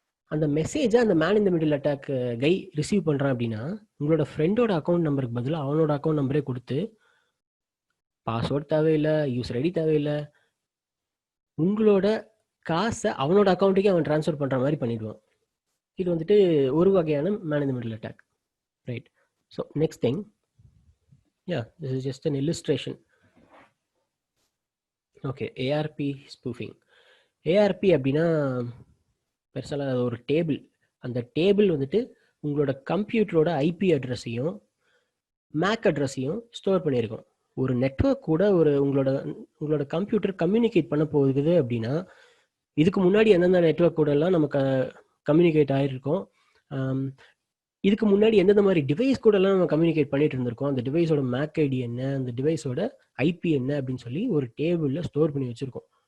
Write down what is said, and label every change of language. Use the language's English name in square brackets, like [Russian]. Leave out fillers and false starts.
[Tamil] அந்த மெசேஜை அந்த man in the middle attack guy receive பண்ணுறான் அப்படின்னா உங்களோட ஃப்ரெண்டோட அக்கௌண்ட் நம்பருக்கு பதிலாக அவனோட அக்கௌண்ட் நம்பரே கொடுத்து பாஸ்வேர்ட் தேவையில்லை, யூசர் ஐடி தேவையில்லை, உங்களோட காசை அவனோட அக்கௌண்ட்டுக்கே அவன் ட்ரான்ஸ்ஃபர் பண்ணுற மாதிரி பண்ணிடுவான். இது வந்துட்டு ஒரு வகையான man in the middle attack, right. [English] So next thing, Yeah, this is just an illustration. Okay, ARP spoofing. [Tamil] ARP அப்படின்னா பெருசால அது ஒரு டேபிள். அந்த டேபிள் வந்துட்டு உங்களோட கம்ப்யூட்டரோட ஐபி அட்ரஸையும் மேக் அட்ரஸையும் ஸ்டோர் பண்ணியிருக்கோம். ஒரு நெட்வொர்க் கூட உங்களோட கம்ப்யூட்டர் கம்யூனிகேட் பண்ண போகுது அப்படின்னா, இதுக்கு முன்னாடி எந்தெந்த நெட்வொர்க் கூட எல்லாம் நமக்கு கம்யூனிகேட் ஆகிருக்கோம், இதுக்கு முன்னாடி எந்தெந்த மாதிரி டிவைஸ் கூட எல்லாம் நம்ம கம்யூனிகேட் பண்ணிட்டு இருந்திருக்கோம், அந்த டிவைஸோட மேக் ஐடி என்ன, அந்த டிவைஸோட ஐபி என்ன அப்படின்னு சொல்லி ஒரு டேபிள்ல ஸ்டோர் பண்ணி வச்சிருக்கோம்.